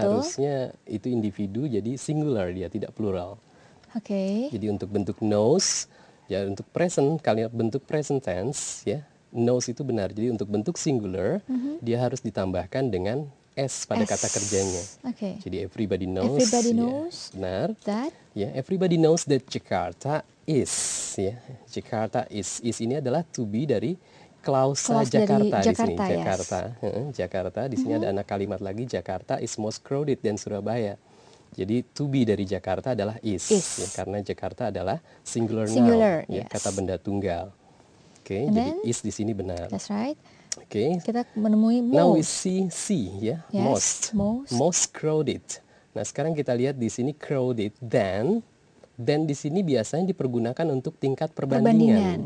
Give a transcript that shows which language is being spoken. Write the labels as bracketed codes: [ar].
[id] harusnya itu individu, jadi singular dia, tidak plural. Oke. Jadi untuk bentuk knows, ya untuk present, kalimat bentuk present tense, ya, knows itu benar. Jadi untuk bentuk singular, dia harus ditambahkan dengan S pada kata kerjanya. Oke. [en] Jadi everybody knows. Everybody [id] ya, [en] knows [id] benar. [en] that. Ya, everybody knows that Jakarta is. Ya, Jakarta is. [id] Is ini adalah to be dari klausa Clause dari Jakarta di sini. [en] Jakarta, yes. [id] Jakarta, Jakarta. Di sini ada anak kalimat lagi. [en] Jakarta is most crowded than Surabaya. [id] Jadi to be dari Jakarta adalah is. Ya, karena Jakarta adalah singular noun, ya, kata benda tunggal. Oke, jadi is di sini benar. [en] That's right. [id] Oke. Kita menemui most. [en] Now we see ya, Yes, [id] most crowded. Nah, sekarang kita lihat di sini crowded, then di sini biasanya dipergunakan untuk tingkat perbandingan.